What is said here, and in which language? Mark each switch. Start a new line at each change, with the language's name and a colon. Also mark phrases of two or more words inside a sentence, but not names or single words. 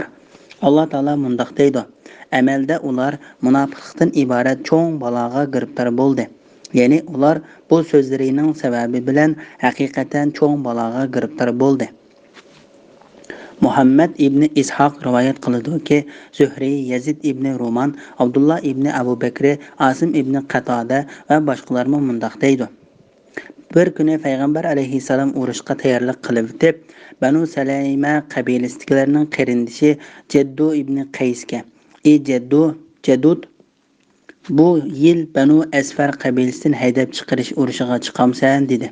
Uzbek: Allah Taala mundoq deydi. Amalda ular munofiqlikdan iborat cho'ng baloga giribtor bo'ldi. Ya'ni ular bu so'zlarining sababi bilan haqiqatan cho'ng baloga giribtor bo'ldi. Muhammad ibn Ishoq rivoyat qiladi-ki, Zuhri, Yazid ibn Ruman, Abdullah ibn Abu Bakr, Asim ibn Qatada va boshqalar mundoq deydi. Bir kuni payg'ambar alayhissalom urushga tayyorlik qilib deb, Banu Salayma qabilasidagilarning qarindishi Jaddu ibn Qaysga, "Ey Jadud, bu yil Banu Asfar qabilasidan haydab chiqarish urushiga chiqamsan" dedi.